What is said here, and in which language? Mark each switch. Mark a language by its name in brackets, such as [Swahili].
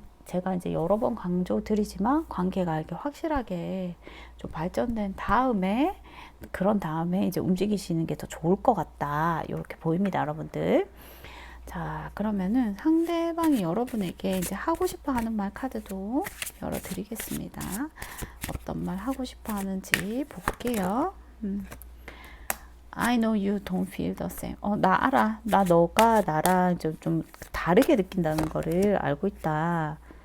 [Korean] 제가 이제 여러 번 강조드리지만 관계가 이렇게 확실하게 좀 발전된 다음에 그런 다음에 이제 움직이시는 게 더 좋을 것 같다. 이렇게 보입니다, 여러분들. 자, 그러면은 상대방이 여러분에게 이제 하고 싶어 하는 말 카드도 열어드리겠습니다. 어떤 말 하고 싶어 하는지 볼게요. [English] I know you don't feel the same. [Korean] 나 알아. 너가 나랑 좀 다르게 느낀다는 거를 알고 있다.